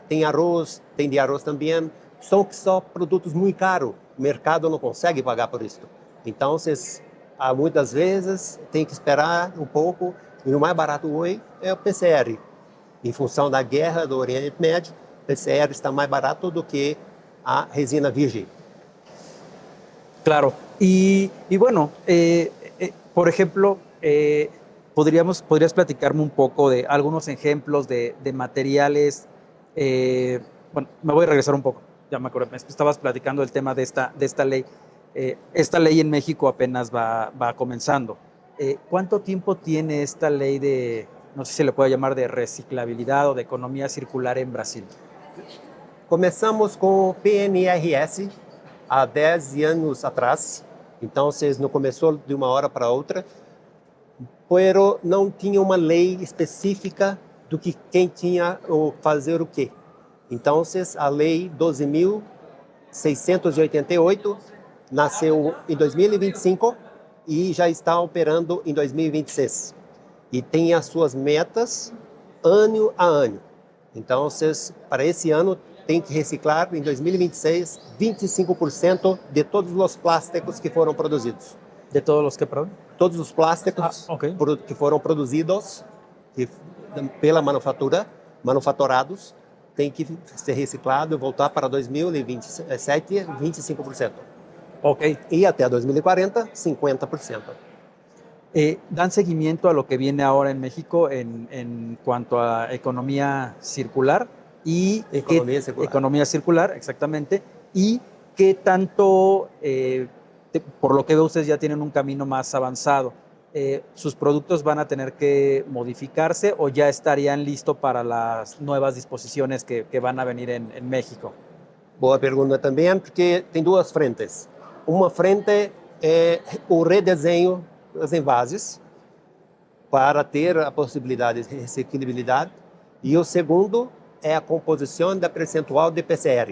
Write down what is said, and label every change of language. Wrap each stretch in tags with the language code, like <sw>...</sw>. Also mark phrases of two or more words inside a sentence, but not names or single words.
<pt>Tem arroz, tem de arroz também. São produtos muito caros. O mercado não consegue pagar por isso. Então, muitas vezes tem que esperar um pouco. E o mais barato hoje é o PCR. Em função da guerra do Oriente Médio, o PCR está mais barato do que a resina virgem. Claro.</pt> <es>Y bueno, por ejemplo, ¿podrías platicarme un poco de algunos ejemplos de materiales? Bueno, me voy a regresar un poco. Ya me acuerdo, estabas platicando el tema de esta ley. Esta ley en México apenas va comenzando. ¿Cuánto tiempo tiene esta ley de, no sé si se le puede llamar de reciclabilidad o de economía circular en Brasil?</es> <pt>Começamos com o PNRS há 10 anos atrás. Então, não começou de uma hora para outra. pero não tinha uma lei específica do que quem tinha o fazer o quê. Então, a lei 12.688 nasceu em 2025 e já está operando em 2026. E tem as suas metas ano a ano. Então, para esse ano, tem que reciclar em 2026 25% de todos os plásticos que foram produzidos.</pt> <es>¿De todos los que, perdón?</es> <pt>Todos os plásticos ok. que foram produzidos pela manufaturados, tem que ser reciclado e voltar para 2027, 25%. Ok. Y até 2040, 50%.</pt> <es>¿Dan seguimiento a lo que viene ahora en México en cuanto a economía circular? Economía circular, exactamente. ¿Y qué tanto, por lo que veo, ustedes ya tienen un camino más avanzado? ¿Sus productos van a tener que modificarse o ya estarían listos para las nuevas disposiciones que van a venir en México?</es> <pt>Boa pergunta também, porque tem duas frentes. Uma frente é o redesenho dos envases para ter a possibilidade de reciclabilidade, e o segundo é a composição da percentual de PCR.</pt>